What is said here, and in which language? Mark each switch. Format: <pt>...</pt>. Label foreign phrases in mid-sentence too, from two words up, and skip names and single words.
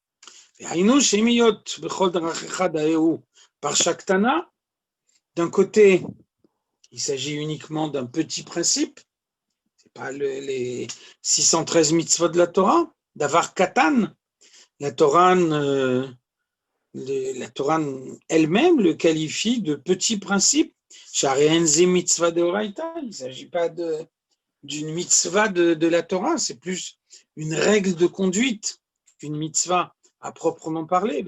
<fr>D'un côté, il s'agit uniquement d'un petit principe, ce n'est pas les 613 mitzvot de la Torah,</fr> <he>דבר קטן.</he> <fr>La Torah elle-même le qualifie de petit principe. Il ne s'agit pas d'une mitzvah de la Torah, c'est plus une règle de conduite qu'une mitzvah à proprement parler.</fr>